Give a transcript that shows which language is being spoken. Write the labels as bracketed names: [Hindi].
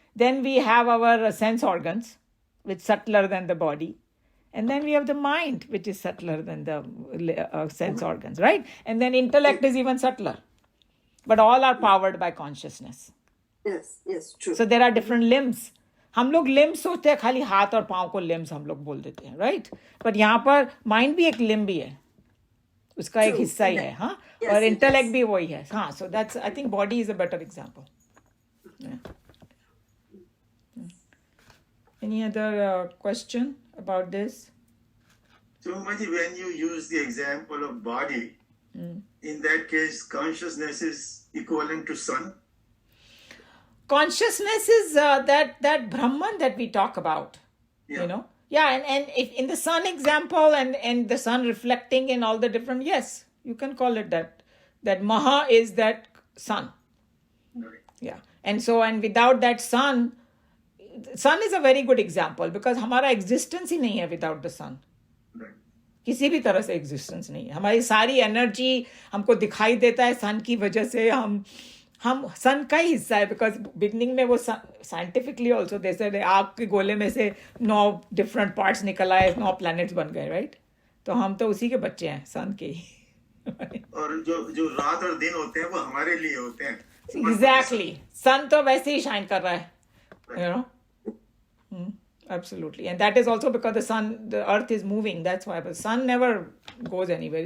[English] Then we have our sense organs, which is subtler than the body. And then we have the mind, which is subtler than the sense organs, right? And then intellect is even subtler. But all are powered by consciousness. Yes, true. So there are different limbs. [Hindi] हम लोग limbs सोचते हैं, खाली हाथ और पाँव को limbs हम लोग बोल देते हैं, राइट? बट यहाँ पर माइंड भी एक लिम्ब भी है, उसका एक हिस्सा ही है, हाँ, और इंटेलेक्ट भी वही है, हाँ. [English] So that's, I think body is a better example. Any other question about this? So, Umaji, when you use the example of body, in that case, consciousness is equivalent to sun? Consciousness is that Brahman that we talk about, and if in the sun example and the sun reflecting in all the different, yes, you can call it that Maha is that sun. Right. Yeah. And without that sun is a very good example because [Hindi] हमारा existence ही नहीं है [English] without the sun. Right. [Hindi] किसी भी तरह से existence नहीं है. हमारी सारी energy हमको दिखाई देता है sun की वजह से. हम सन का ही हिस्सा है बिकॉज बिगनिंग में वो साइंटिफिकली ऑल्सो जैसे आग के गोले में से 9 डिफरेंट पार्ट्स निकल आए, 9 प्लैनेट्स बन गए, राइट? तो हम तो उसी के बच्चे हैं, सन के ही. और जो रात और दिन होते हैं वो हमारे लिए होते हैं. [English] Exactly. [Hindi] सन तो वैसे ही शाइन कर रहा है, [English] You know. Absolutely. And that is also because the earth is moving. That's why. But the sun never goes anywhere.